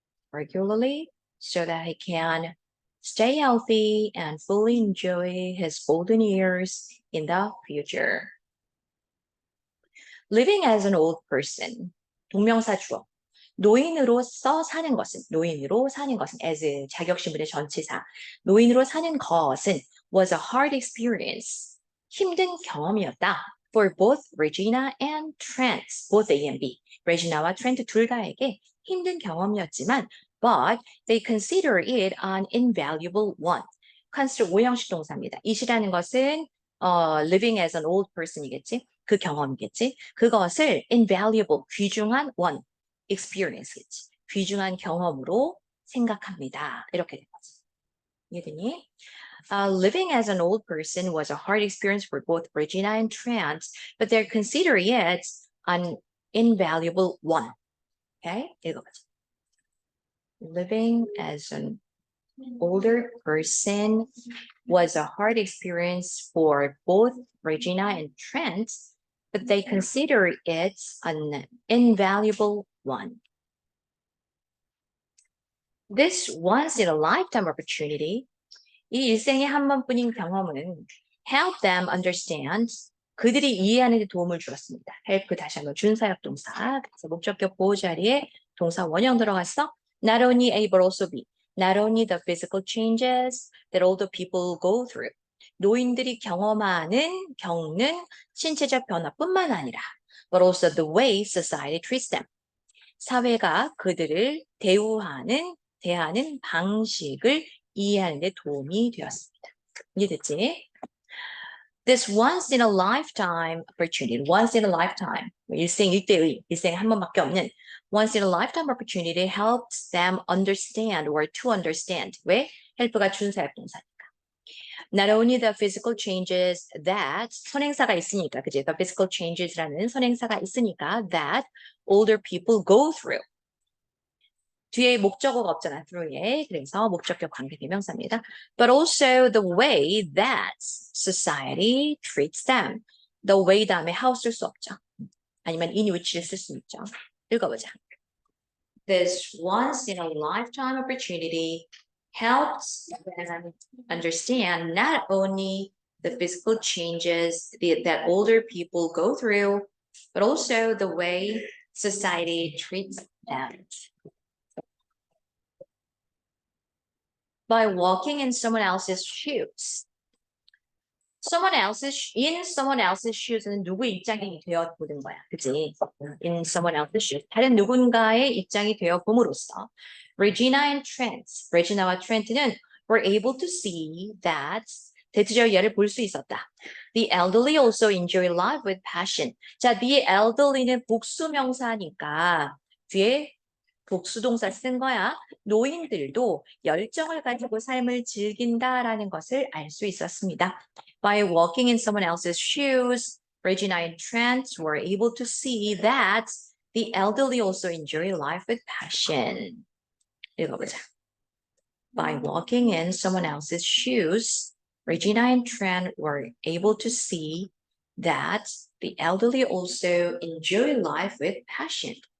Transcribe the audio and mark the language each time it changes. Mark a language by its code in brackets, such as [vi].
[en] Regularly so that he can stay healthy and fully enjoy his golden years in the future. Living as an old person, [ko] 동명사 주어. 노인으로서 사는 것은, as 자격신문의 전치사. 노인으로 사는 것은 [en] was a hard experience. [ko] 힘든 경험이었다. [en] For both Regina and Trent, both A and B. [ko] Regina와 Trent 둘 다에게 힘든 경험이었지만 [en] but they consider it an invaluable one. [ko] consider 오형식 동사입니다. it이라는 것은 [en] living as an old person [ko] 이겠지. 그 경험이겠지. 그것을 invaluable, 귀중한 one, experience겠지. 귀중한 경험으로 생각합니다. 이렇게 된 거지. 이해되니? [en] Living as an old person was a hard experience for both Regina and Trent, but they're considering it an invaluable one. [ko] Okay? 읽어보자. [en] Living as an older person was a hard experience for both Regina and Trent, but they consider it an invaluable one. This once-in-a-lifetime opportunity, [ko] 이 일생에 한 번뿐인 경험은 [en] help them understand, [ko] 그들이 이해하는 데 도움을 주었습니다. help 다시 한번 준사역 동사, 그래서 목적격 보호 자리에 동사 원형 들어갔어. [en] Not only A but also B. Not only the physical changes that older people go through. [ko] 노인들이 겪는 신체적 변화뿐만 아니라 [en] but also the way society treats them. [ko] 사회가 그들을 대하는 방식을 이해하는 데 도움이 되었습니다. 이해됐지? [en] This once in a lifetime opportunity, once in a lifetime, [ko] 일생일대의, 일생에 한 번밖에 없는 [en] once in a lifetime opportunity helps them understand or to understand. [ko] 왜? help가 준사역동사니까. [en] Not only the physical changes that [ko] 선행사가 있으니까, 그치? [en] The physical changes라는 [ko] 선행사가 있으니까 [en] that older people go through. [ko] 뒤에 목적어가 없잖아, through에. 그래서 목적격 관계대명사입니다. [en] But also the way that society treats them. [ko] The way 다음에 how 쓸 수 없죠. 아니면 in which를 쓸 수 있죠. 읽어보자. [en] This once in a lifetime opportunity helps them understand not only the physical changes that older people go through, but also the way society treats them. By walking in someone else's shoes. In someone else's shoes [ko] 는 누구의 입장이 되어 보는 거야. 그치? [en] In someone else's shoes. [ko] 다른 누군가의 입장이 되어 봄으로써 Regina와 Trent는 [en] were able to see that [ko] 대투절 이하를 볼 수 있었다. [en] The elderly also enjoy life with passion. [ko] 자, the elderly는 복수명사니까 뒤에 복수동사 쓴 거야. 노인들도 열정을 가지고 삶을 즐긴다라는 것을 알 수 있었습니다. [en] By walking in someone else's shoes, Regina and Trent were able to see that the elderly also enjoy life with passion. [ko] 읽어보자. [en] By walking in someone else's shoes, Regina and Trent were able to see that the elderly also enjoy life with passion.